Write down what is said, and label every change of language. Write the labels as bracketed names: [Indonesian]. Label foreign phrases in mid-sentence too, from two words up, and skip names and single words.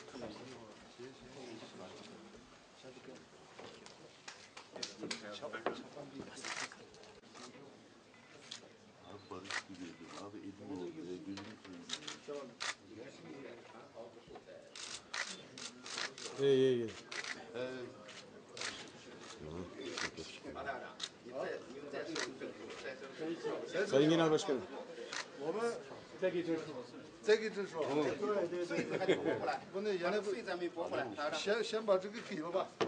[Turkish] Abi barış gidiyordu. Abi Edin'in gözünü seveyim. İyi. Sayın Genel Başkanım. [Chinese] 我们再给证书，再给证书。对，穗子还没拨过来，不能原来不，穗子还没拨过来，先把这个给了吧。